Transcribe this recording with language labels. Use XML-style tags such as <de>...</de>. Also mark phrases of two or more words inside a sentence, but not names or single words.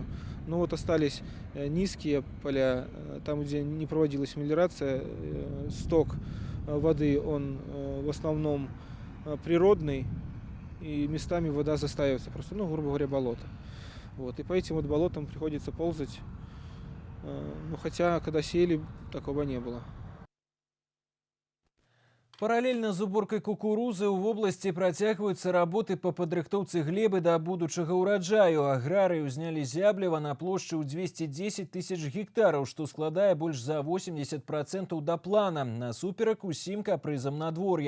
<ru>Но вот остались низкие поля, там, где не проводилась мелиорация, сток воды, он в основном природный, и местами вода застаивается, просто, ну, грубо говоря, болото. Вот, и по этим вот болотам приходится ползать. Ну, хотя, когда сеяли, такого не было.</ru> <be>Паралельна з уборкай кукурузы ў вобласці працягваюцца работы па падрыхтоўцы глебы да будучага ўраджаю. Аграрыі ўзнялі зябліва на плошчы ў 210 тысяч гектараў, што складае больш за 80% да плана, насуперак усім капрызам надвор'я.</be>